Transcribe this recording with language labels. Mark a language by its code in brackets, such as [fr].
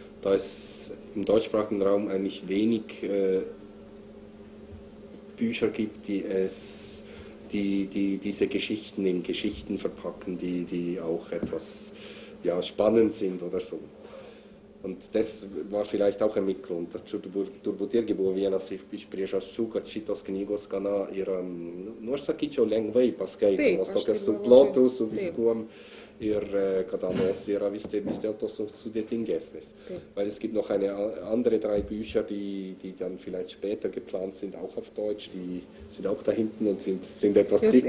[de] Da es im deutschsprachigen Raum eigentlich wenig Bücher gibt, die diese Geschichten in Geschichten verpacken, die auch etwas spannend sind oder so. Und das war vielleicht auch ein Mitgrund. [lt] Turbūt irgi buvo vienas iš priežasčių, kad šitos knygos gana yra, aš sakyčiau, lengvai paskaitomos, tokios su plotu, su viskuom. Ir kad anos yra vis dėlto so sudėtingesnis. [de] Weil es gibt noch andere 3 Bücher, die dann vielleicht später geplant sind, auch auf Deutsch, die sind auch da hinten und sind etwas dicker.